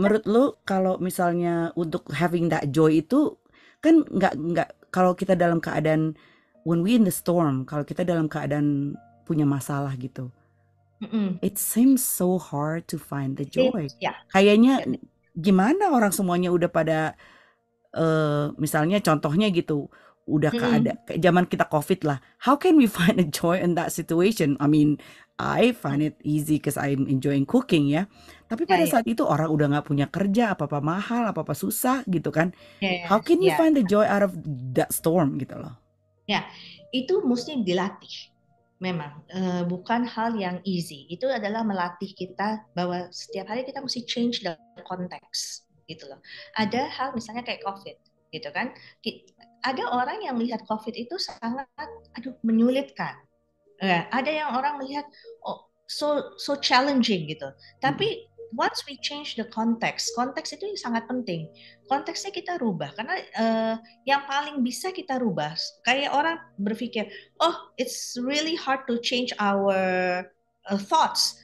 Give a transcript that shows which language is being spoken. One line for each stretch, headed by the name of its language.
Indonesian: menurut lu kalau misalnya untuk
English: having that joy
Indonesian: itu kan nggak kalau kita dalam keadaan
English: when we in the storm,
Indonesian: kalau kita dalam keadaan punya masalah gitu,
English: it seems so hard to find the joy.
Indonesian: ya Kayaknya gimana orang semuanya udah pada misalnya contohnya gitu, udah kayak zaman kita COVID lah.
English: How can we find a joy in that situation? I mean, I find it easy because I'm enjoying cooking ya.
Indonesian: Tapi pada saat itu orang udah nggak punya kerja, apa-apa mahal, apa-apa susah gitu kan.
English: How can you find the joy out of that storm
Indonesian: gitu loh? Ya, itu mesti dilatih. Memang bukan hal yang easy. Itu adalah melatih kita bahwa setiap hari kita mesti
English: change the context
Indonesian: gitu loh. Ada hal misalnya kayak COVID gitu kan. Ada orang yang melihat COVID itu sangat menyulitkan. Ada yang orang melihat
English: so challenging
Indonesian: gitu. Tapi
English: once we change the context,
Indonesian: konteks itu sangat penting. Konteksnya kita rubah karena yang paling bisa kita rubah. Kayak orang berpikir,
English: oh it's really hard to change our thoughts.